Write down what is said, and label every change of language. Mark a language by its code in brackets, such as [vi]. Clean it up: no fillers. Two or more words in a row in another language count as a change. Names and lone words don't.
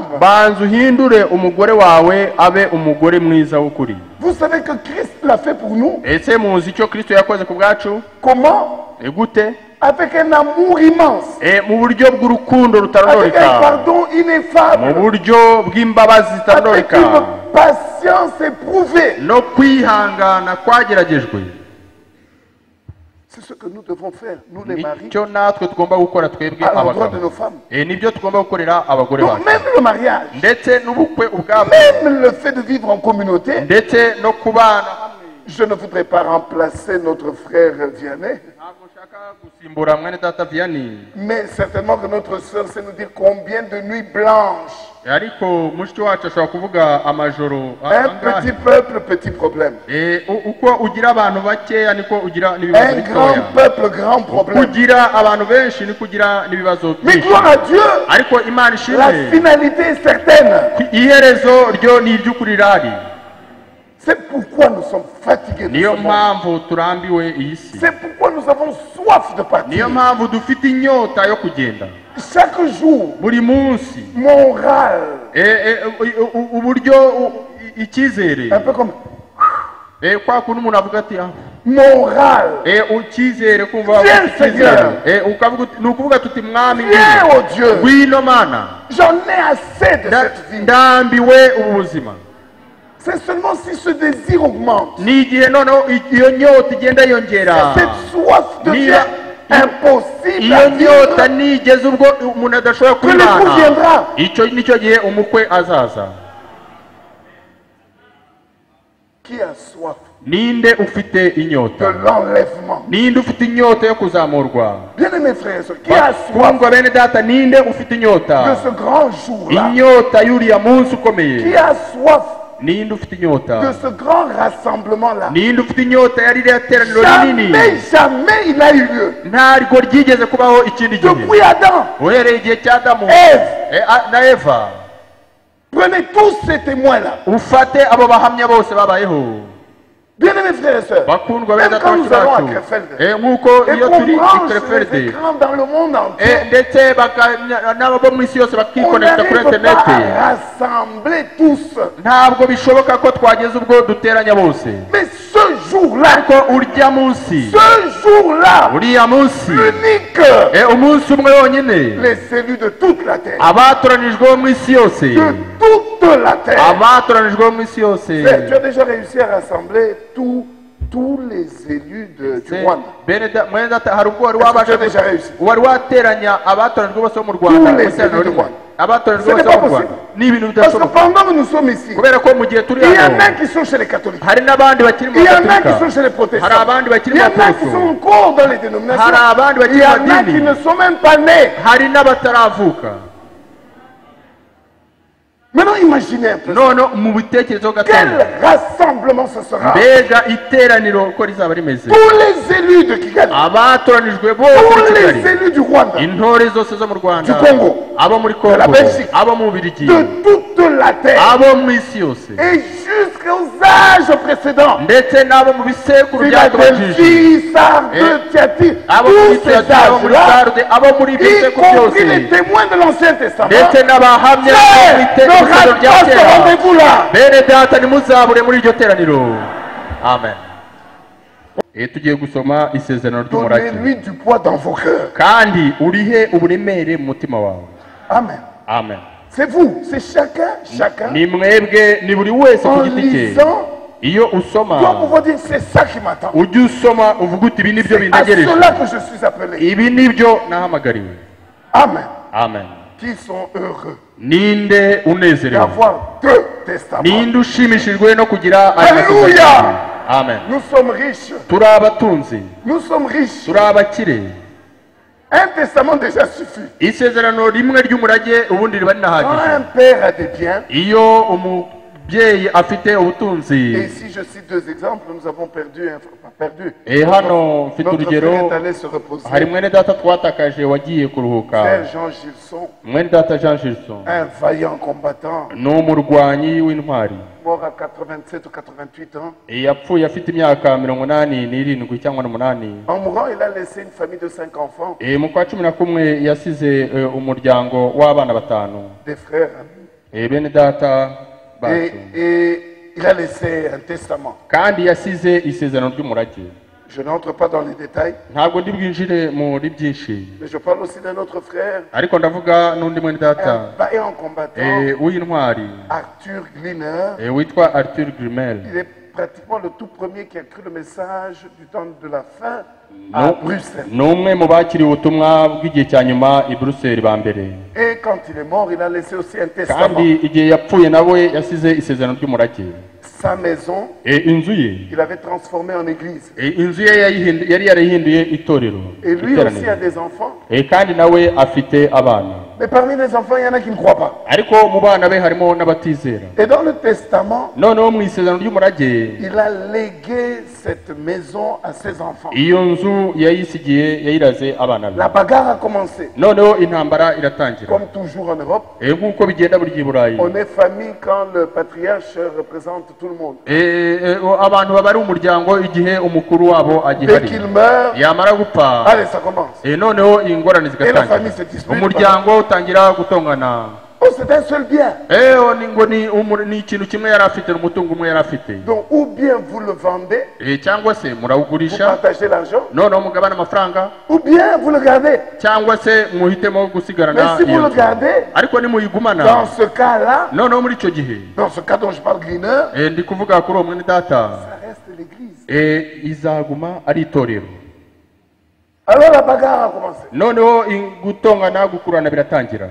[rw] banza uhindure umugore wawe abe umugore mwiza w'ukuri [fr] Vous savez que Christ l'a fait pour nous. [rw] ese muzi icyo kristo yakoze ku bwacu [fr] Comment? [rw] gute [fr] Avec un amour immense, [rw] mu buryo bw'urukundo [fr] avec [rw] rutarondoreka [fr] un pardon [rw] mu [fr] ineffable, [rw] buryo bw'imbabazi [fr] avec [rw] zitarondoreka [fr] une patience éprouvée. [rw] no kwihangana kwageragejwe [fr] C'est ce que nous devons faire, nous les maris, [rw] nicyo natwe tugomba gukora twebwe [fr] à l'endroit de [rw] abagabo [fr] nos femmes. [rw] nibyo tugomba gukorera abagore [fr] Donc [rw] bacu [fr] même le mariage, [rw] ndetse n'ubukwe ubwabwo [fr] même le fait de vivre en communauté, [rw] ndetse no kubana [fr] Je ne voudrais pas remplacer notre frère Vianney, [rw] ntabwo nshaka gusimbura mwene data Vianney, [fr] mais certainement que notre sœur sait nous dire combien de nuits blanches. [rw] ariko mushiki wacu ashobora kuvuga amajoro [fr] Un petit peuple, petit problème. [rw] uko ugira abantu bakeya niko ugira n'ibibazo [fr] Un grand [rw] bitoya, [fr] peuple, grand problème. [rw] kugira abantu benshi niko ugira n'ibibazo [fr] Mais [rw] byinshi. [fr] gloire à Dieu, [rw] Ariko Imana [fr] la [rw] ishimwe, [fr] finalité est certaine. [rw] iherezo ryo ni iry'ukuri rari. [fr] C'est pourquoi nous sommes fatigués de [rw] Niyo [fr] ce monde. [rw] mpamvu turambiwe iyi si, [fr] C'est pourquoi nous avons soif de partir. [rw] niyo mpamvu dufite inyota yo kugenda [fr] Chaque jour, [rw] buri munsi. [fr] moral, [rw] Uburyo icyizere, [fr] un peu comme [rw] kwa kuntu umuntu avuga ati [fr] moral. [rw] icyizere, kumva [fr] Viens, [rw] icyizere, ukavuga ni ukuvuga tuti mwami [fr] Viens, oh Dieu. [rw] ngwino mana, [fr] J'en ai assez de cette vie. [rw] ndambiwe ubu buzima. [fr] C'est seulement si ce désir augmente, [rw] Ni igihe noneho iyo nyota igenda yongera, [fr] cette soif devient impossible [rw] iyo [fr] à [rw] nyota [fr] vivre, [rw] nigeze ubwo umuntu adashobora [fr] que l'époux [rw] kwibana, [fr] viendra. [rw] icyo nicyo gihe umukwe azaza. [fr] Qui a soif [rw] Ninde ufite [fr] de [rw] inyota? [fr] l'enlèvement? [rw] Ninde ufite inyota yo kuzamurwa? [fr] Bien-aimés frères et sœurs, qui a soif [rw] Bakundwa bene data, ninde ufite [fr] de [rw] inyota? [fr] ce grand jour-là? [rw] Inyota y'uriya munsi [fr] Qui [rw] ukomeye. [fr] a soif [rw] Ninde ufite [fr] de [rw] inyota? [fr] ce grand rassemblement-là? [rw] Ninde ufite inyota yari iriya teraniro rinini? [fr] Jamais il n'a eu lieu. [rw] Ntabwo ryigeze kubaho ikindi gihe. [fr] Depuis Adam, [rw] Uhereye igihe cya Adamu [fr] Ève, [rw] na Eva, [fr] prenez tous ces témoins-là. [rw] ufate abo bahamya bose babayeho. [fr] Bien-aimés frères et sœurs, [rw] Bakundwa bene [fr] même [rw] data [fr] quand nous allons à [rw] bacu, [fr] Krefeld, [rw] nk'uko [fr] et [rw] iyo [fr] qu'on [rw] turi i [fr] branche les [rw] Krefeld, [fr] écrans dans le monde entier, [rw] ndetse n'abo mu isi yose [fr] on [rw] bakikonekita kuri [fr] n'arrive pas [rw] interineti, [fr] à rassembler tous. [rw] ntabwo bishoboka ko twageza ubwo duteranya bose. [fr] Mais ce jour-là, [rw] Ariko urya munsi, [fr] ce jour-là, [rw] uriya munsi, [fr] l'unique, [rw] umunsi umwe wonyine, [fr] les élus de toute la terre, [rw] abatoranijwe bo mu isi yose, [fr] de toute la terre. [rw] abatoranijwe bo mu isi yose. [fr] Frère, tu as déjà réussi à rassembler tous les élus du Rwanda. [rw] Mwene data, hari ubwo wari [fr] Est-ce que [rw] wabasha [fr] tu as déjà réussi? [rw] wari wateranya abatoranijwe bose bo mu Rwanda, [fr] Tous les [rw] mu iteraniro [fr] élus du [rw] rimwe. [fr] Rwanda. [rw] Abatoranijwe [fr] Ce n'est [rw] bose bo [fr] pas [rw] mu Rwanda, [fr] possible. [rw] ni ibintu [fr] Parce que [rw] bidashoboka. [fr] pendant que nous sommes ici, [rw] Kubera ko mu gihe turi [fr] il y en [rw] hano, [fr] a qui sont chez les catholiques. [rw] hari n'abandi bakiri mu [fr] Il y en a qui [rw] Gatolika, [fr] sont chez les protestants. [rw] hari abandi bakiri [fr] Il y [rw] mu [fr] en a qui [rw] Baporoso, [fr] sont encore dans les dénominations. [rw] hari abandi [fr] Il [rw] bakiri [fr] y en [rw] mu [fr] a qui [rw] madini, [fr] ne sont même pas nés. [rw] hari n'abataravuka. [fr] Maintenant, imaginez un peu. [rw] None mu bitekerezo [fr] Quel [rw] gatoya, [fr] rassemblement ce sera. [rw] mbega iteraniro uko rizaba rimeze. [fr] Tous les élus de Kigali, [rw] Abatoranijwe bose [fr] tous [rw] muri [fr] les [rw] Kigali, [fr] élus du Rwanda, [rw] intore zose zo mu Rwanda, [fr] Du Congo, [rw] abo muri [fr] de la [rw] Kongo, [fr] Belgique, [rw] abo mu Bubiligi, [fr] de toute la terre, [rw] abo mu isi yose, [fr] et jusqu'aux âges précédents, [rw] ndetse n'abo mu bisekuru byatubanjije, [fr] Philadelphie, Sardes, Et- Thyatire, [rw] abo muri [fr] tous ces [rw] Tuyatira, abo muri [fr] âges-là, [rw] Sarde, abo muri ibyo [fr] y [rw] bisekuru [fr] compris [rw] byose, [fr] les témoins de l'Ancien Testament, [rw] ndetse n'abahamya [fr] Frère, [rw] bo mu [fr] ne [rw] itegeko [fr] rate [rw] rya [fr] pas ce [rw] kera. [fr] rendez-vous là. [rw] Bene data, nimuzabure muri iryo teraniro. Amen. Tugiye gusoma isezerano ry'umurage. [fr] Donnez-lui du poids dans vos cœurs. [rw] Kandi urihe uburemere mu mutima wawe. Amen. Amen. [fr] C'est vous, c'est chacun. [rw] Ni mwebwe, ni buri wese ku [fr] En [rw] giti cye. [fr] lisant, [rw] Iyo usoma, [fr] doit pouvoir dire c'est ça qui m'attend. [rw] ujye usoma uvuga uti ibi nibyo [fr] C'est à [rw] bintegereje, [fr] cela que je suis appelé. [rw] ibi nibyo nahamagariwe. Amen. Amen. [fr] Qui sont heureux [rw] Ninde unezerewe? [fr] d'avoir deux testaments. [rw] Ninde ushimishijwe no kugira aya [fr] Alléluia. [rw] masezerano? Amen. [fr] Nous sommes riches. [rw] Turi abatunzi, [fr] Nous sommes riches. [rw] turi abakire. [fr] Un testament déjà suffit. [rw] Isezerano rimwe ry'umurage ubundi riba [fr] Quand [rw] rinahagije. [fr] un père a des biens, [rw] Iyo umubyeyi afite ubutunzi, [fr] et si je cite deux exemples, nous avons perdu, pas perdu. [rw] hano mfite [fr] Notre [rw] urugero, [fr] frère est allé se reposer. [rw] hari mwene data twatakaje wagiye kuruhuka, [fr] Frère Jean Gilson, [rw] mwene data Jean Gilson, [fr] un vaillant combattant, [rw] ni umurwanyi w'intwari, [fr] mort à 87 ou 88 ans. [rw] yapfuye afite imyaka 87 cyangwa 8. [fr] En mourant, il a laissé une famille de 5 enfants, [rw] Mu kwa 11 yasize umuryango w'abana 5, [fr] des frères. [rw] bene data bacu, [fr] Et il a laissé un testament. [rw] kandi yasize isezerano ry'umurage. [fr] Je n'entre pas dans les détails, [rw] Ntabwo ndi bwinjire muri byinshi, [fr] mais je parle aussi d'un autre frère, [rw] ariko ndavuga n'undi mwene data [fr] un vaillant combattant, [rw] w'intwari [fr] Arthur Gliner. [rw] witwa Arthur Grimel. [fr] Il est pratiquement le tout premier qui a cru le message du temps de la fin à Bruxelles. [rw] Ni umwe mu bakiriye ubutumwa bw'igihe cya nyuma i Buruseli ba mbere, [fr] Et quand il est mort, il a laissé aussi un testament. [rw] kandi igihe yapfuye nawe yasize isezerano ry'umurage. [fr] sa maison, [rw] inzu ye [fr] il avait transformé en église. [rw] inzu ye yari yarahinduye itorero [fr] Et lui aussi a des enfants. [rw] kandi nawe afite abana. [fr] Mais parmi les enfants, il y en a qui ne croient pas. [rw] ariko mu bana be harimo n'abatizera. [fr] Et dans le testament, [rw] noneho mu isezerano ry'umurage [fr] il a légué cette maison à ses enfants. [rw] iyo nzu yayisigiye yayiraze abana be. [fr] La bagarre a commencé. [rw] noneho intambara iratangira. [fr] Comme toujours en Europe, [rw] nk'uko bigenda buri gihe i Burayi. [fr] on est famille quand le patriarche représente tout le monde. [rw] abantu baba ari umuryango igihe umukuru wabo [fr] Dès [rw] agihari. [fr] qu'il meurt, [rw] yamara gupfa [fr] allez, ça commence. [rw] noneho ingorane [fr] Et la famille [rw] zigatangira. [fr] se dispute. [rw] umuryango utangira gutongana. [fr] Oh, c'est un seul bien. [rw] ni ikintu kimwe yari afite, umutungo umwe yari afite. [fr] Donc, ou bien vous le vendez, [rw] cyangwa se [fr] vous [rw] murawugurisha [fr] partagez l'argent, [rw] noneho mugabane amafaranga, [fr] ou bien vous le gardez. [rw] cyangwa se muhitemo [fr] Mais [rw] gusigarana [fr] si vous [rw] iyo [fr] le [rw] nzu. [fr] gardez, [rw] ariko nimuyigumana, [fr] dans ce cas-là, [rw] noneho muri icyo gihe [fr] dans ce cas dont je parle, Greener, [rw] ndi kuvuga kuri uwo mwene data, [fr] ça reste l'église. [rw] izaguma ari itorero. [fr] Alors la bagarre a commencé. [rw] noneho gutongana gukurana biratangira.